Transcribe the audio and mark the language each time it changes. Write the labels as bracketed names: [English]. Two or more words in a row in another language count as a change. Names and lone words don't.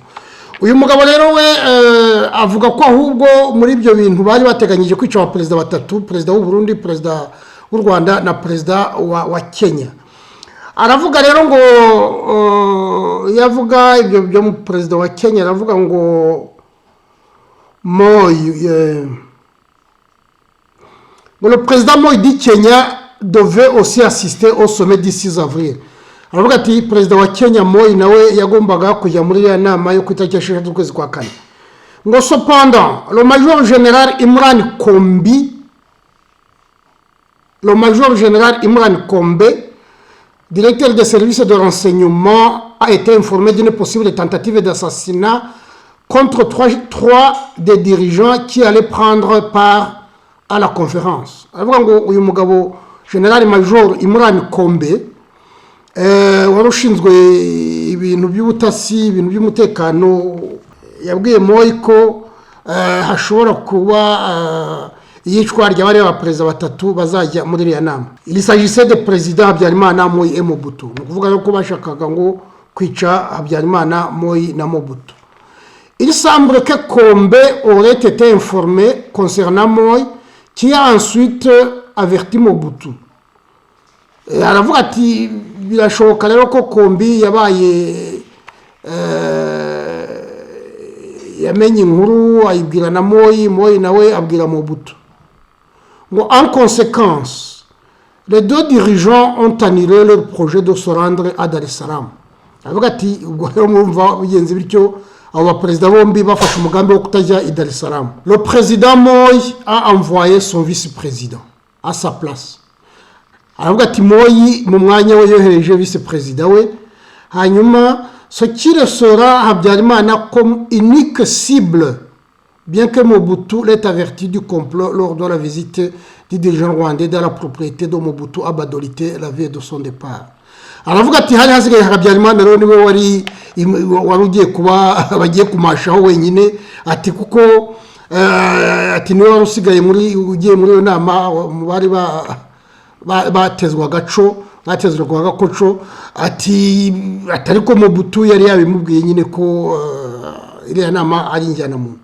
[Kinyarwanda] Uyu mugabo rero we avuga ko ahubwo muri ibyo bintu bari bateganyije kwica abaperezida batatu, perezida w'u Burundi, perezida w'u Rwanda na perezida wa Kenya. Aravuga rero ngo yavuga ibyo byo mu perezida wa Kenya, aravuga ngo [French] Moi le président Moi du Kenya devait aussi assister au sommet du 6 avril. [Kinyarwanda] Aravuga ati perezida wa Kenya Moi nawe yagombaga kujya muri ya nama yo kwita cyashije kwezi kwa kane. [French] Ngo cependant le major général Imran Kombe, directeur des services de renseignement, a été informé d'une possible tentative d'assassinat contre trois des dirigeants qui allaient prendre part à la conférence. [Kinyarwanda] Aravuga ngo uyu mugabo General Major Imran Kombe warushinzwe ibintu by'ubutasi, ibintu by'umutekano, yabwiye Moi ko hashobora kuba yicwa ry'abari abaperezida batatu bazajya muri iriya nama. [French] Il s'agissait de président Habyarimana, Moi et Mobutu. [Kinyarwanda] Ni kuvuga ko bashakaga ngo kwica Habyarimana, Moi na Mobutu. [French] Il semble que Kombe aurait été informé concernant Moi, qui a ensuite averti Mobutu. [Kinyarwanda] Aravuga ati birashoboka rero ko Kombi yabaye yamenye inkuru ayibwira na Moi nawe abwira Mobutu. [French] En conséquence, les deux dirigeants ont annulé leur projet de se rendre à Dar es Salaam. [Kinyarwanda] Aravuga ati ubwo rero mwumva bigenze bityo abo baperezida bombi bafashe umugambi wo kutajya i Dar es Salaam. [French] Le président Moi a envoyé son vice-président à sa place. [Kinyarwanda] Aravuga ati Moi mu mwanya we yohereje vice-président we, hanyuma [French] ce qui restera Habyarimana comme unique cible, bien que Mobutu l'ait averti du complot lors de la visite du dirigeant rwandais dans la propriété de Mobutu à Badolite la veille de son départ. [Kinyarwanda] Aravuga ati hari hasigaye Habyarimana rero niwe wari ugiye kuba bagiye kumashaho wenyine, ati kuko ati niwe wari usigaye ugiye muri iyo nama bari batezwa gakoco, ati atariko Mobutu yari yabimubwiye nyine ko iriya nama ari njyanamuntu.